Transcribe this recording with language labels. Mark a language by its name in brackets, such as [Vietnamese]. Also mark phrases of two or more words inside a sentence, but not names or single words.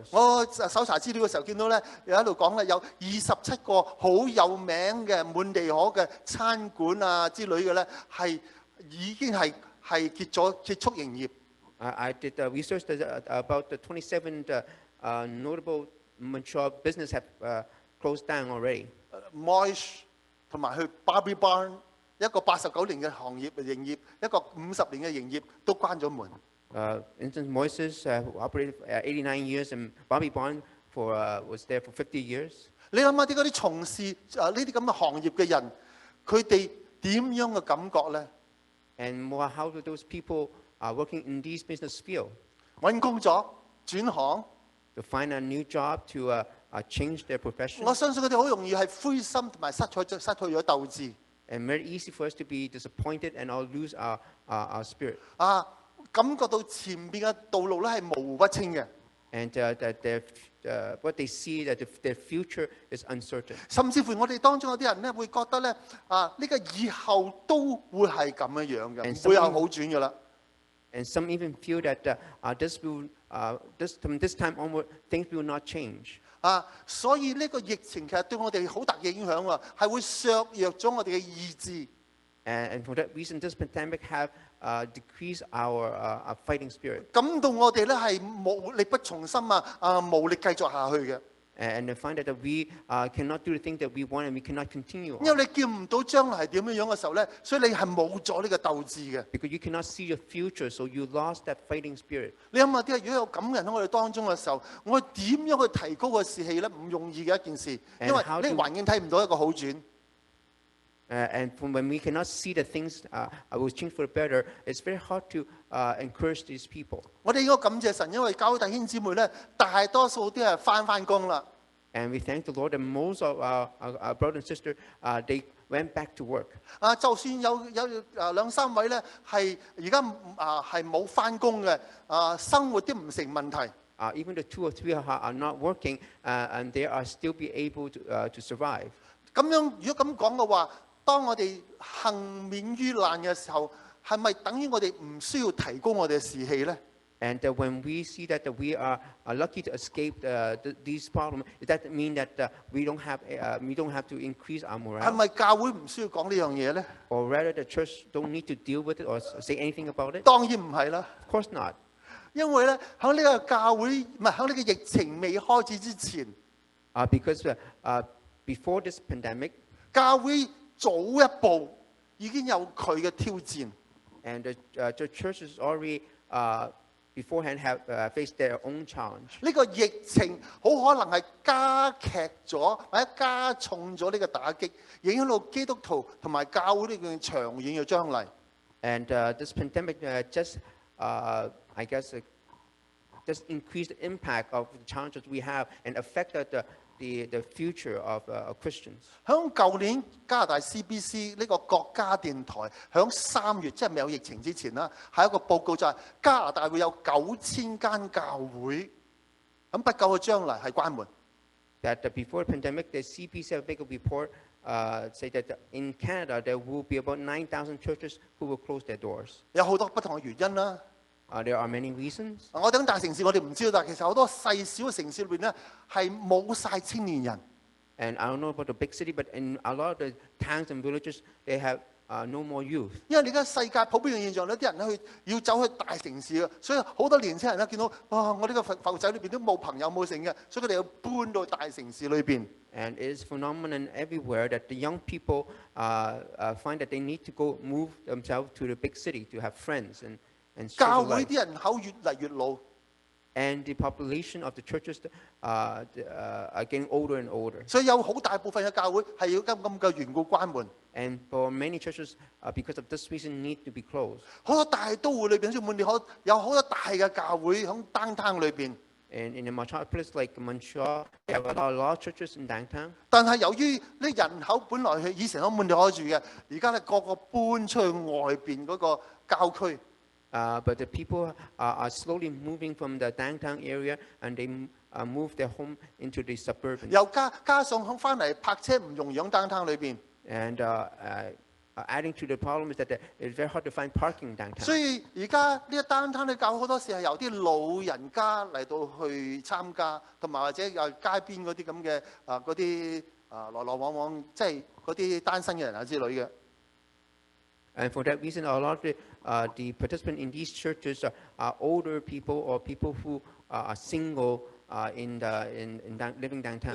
[Cantonese] 我搜查資料嘅時候見到咧，有喺度講咧，有27個好有名嘅滿地可嘅餐館啊之類嘅咧，係已經係結束營業。 [English] I did research about the 27 notable mature business have closed down already. [Cantonese] Moish 同埋去 Barbie Barn 一個89年嘅行業營業，一個50年嘅營業都關咗門。 [English] Instance Moises, who operated 89 years, and Bobby Bond was there for 50 years. [Cantonese] 你諗下啲嗰啲從事呢啲咁嘅行業嘅人，佢哋點樣嘅感覺咧？ [English] And how do those people working in these business field [Cantonese] 揾工作、轉行， [English] to find a new job, to change their profession? [Cantonese] 我相信佢哋好容易係灰心同埋失去咗鬥志。 [English] And very easy for us to be disappointed and all lose our spirit. [Cantonese] 感覺到前邊嘅道路咧係模糊不清嘅， [English] And that what they see that their future is uncertain. [Cantonese] 甚至乎我哋當中有啲人咧會覺得咧呢個以後都會係咁樣嘅，唔會有好轉嘅啦。 [English] And some even feel that from this time onward, things will not change. [Cantonese] 所以呢個疫情其實對我哋好大嘅影響喎，係會削弱咗我哋嘅意志。 [English] And for that reason, this pandemic have decreased our fighting spirit. [Cantonese] 感到我哋咧係力不從心無力繼續下去嘅。 [English] And find that we cannot do the things that we want and we cannot continue [Cantonese] 因 [English] on. [Cantonese] 為你見唔到將來係點樣嘅時候咧，所以你係冇咗呢個鬥志嘅。 [English] Because you cannot see your future, so you lost that fighting spirit. [Cantonese] 你諗下啲，如果有咁嘅人喺我哋當中嘅時候，我哋點樣去提高個士氣咧？唔容易嘅一件事，因為呢個環境睇唔到一個好轉。 [English] And when we cannot see the things will change for the better, it's very hard to encourage these people. [Cantonese] 我哋應該感謝神，因為教會弟兄姊妹咧，大多數都係翻工啦。 [English] And we thank the Lord that most of our brothers and sisters, they went back to work. [Cantonese] 就算有兩三位咧係而家係冇翻工嘅，生活都唔成問題。 [English] Even the 2 or 3 are not working, and they are still be able to survive. [Cantonese] 咁樣如果咁講嘅話，當我哋幸免於難嘅時候，係咪等於我哋唔需要提高我哋嘅士氣咧？ [English] And when we see that we are lucky to escape these problems, does that mean that we don't have to increase our [Cantonese] 係 [English] morale? [Cantonese] 咪教會唔需要講呢樣嘢咧？ [English] Or rather, the church don't need to deal with it or say anything about it? [Cantonese] 當然唔係啦， [English] Of course not. [Cantonese] 因為咧喺呢個教會唔係喺呢個疫情未開始之前， [English] Because before this pandemic, [Cantonese] 教會早一步已經有佢嘅挑戰。 [English] and the church is already beforehand have faced their own challenge. [Cantonese] 呢個疫情好可能係加劇咗或者加重咗呢個打擊，影響到基督徒同埋教會呢個長遠嘅將來。 [English] And this pandemic I guess, just increased the impact of the challenges we have and affected the future of Christians. [Cantonese] 響舊年加拿大 CBC 呢個國家電台響3月，即係未有疫情之前啦，係一個報告就係加拿大會有9000間教會，咁不久嘅將來係關門。 [English] That before the pandemic, the CBC have made a report say that in Canada there will be about 9,000 churches who will close their doors. [Cantonese] 有好多不同嘅原因啦。 [English] There are many reasons. [Cantonese] 我等大城市我哋唔知道，但係其實好多細小嘅城市裏邊咧係冇晒青年人。 [English] And I don't know about the big city, but in a lot of the towns and villages, they have no more youth. [Cantonese] 因為而家世界普遍嘅現象咧，啲人咧要走去大城市啊，所以好多年輕人咧見到哇，我呢個埠仔裏邊都冇朋友冇成嘅，所以佢哋要搬到大城市裏邊。 [English] And it is phenomenon everywhere that the young people find that they need to go move themselves to the big city to have friends and [Cantonese] 教 [English] social [Cantonese] 會 [English] life. [Cantonese] 啲人口越嚟越老， [English] And the population of the churches are getting older and older. [Cantonese] 所以有好大部分嘅教會係要咁嘅緣故關門。 [English] And for many churches, because of this reason, need to be closed. [Cantonese] 好多大都會裏邊，好似滿地可有好多大嘅教會喺 downtown 裏邊。 [English] And in a metropolis like Montreal, they have a lot of churches in downtown. [Cantonese] 但係由於呢人口本來係以前喺滿地可住嘅，而家咧個個搬出去外邊嗰個郊區。 [English] But the people are slowly moving from the downtown area, and they move their home into the suburban. [Cantonese] 又加上響翻嚟泊車唔容易喺 downtown 裏邊。 [English] And adding to the problem is that it's very hard to find parking downtown. [Cantonese] 所以而家呢一 downtown 嘅教會好多時係由啲老人家嚟到去參加，同埋或者有街邊嗰啲咁嘅嗰啲來來往往，即係嗰啲單身嘅人啊之類嘅。 [English] And for that reason, a lot of the participants in these churches are older people or people who are single living downtown.